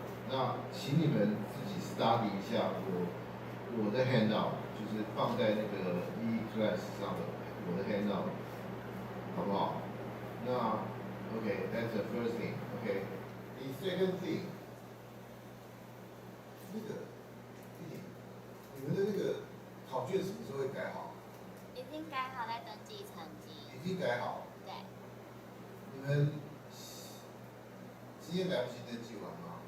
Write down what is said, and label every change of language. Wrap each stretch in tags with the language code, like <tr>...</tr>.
<zh>那请你们自己 study 一下我的 handout， 就是放在那个 EMAcourse 上的我的 handout， 好不好？</zh> <en>那 OK, that's the first thing. OK, the second thing，</en> <zh>那个你们的那个考卷什么时候会改好？已经改好，在登记成绩。已经改好。对。你们今天来不及登记完吗？</zh>